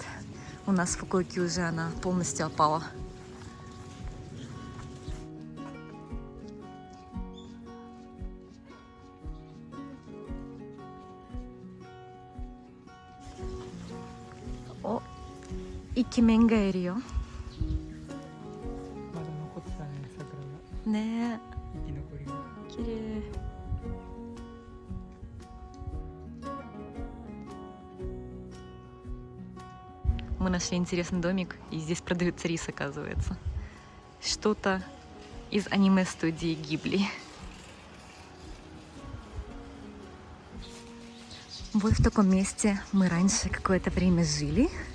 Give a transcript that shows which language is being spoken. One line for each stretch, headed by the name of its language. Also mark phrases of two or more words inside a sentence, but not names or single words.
Russian: У нас в Фукуоке уже она полностью опала.
Japanese: О, икемен がいるよ。まだ残ってたね、桜が。ね生き残りが。
Russian: え、綺麗。Мы нашли интересный домик, и здесь продается рис, оказывается. Что-то из аниме-студии Гибли. Вот в таком месте мы раньше какое-то время жили.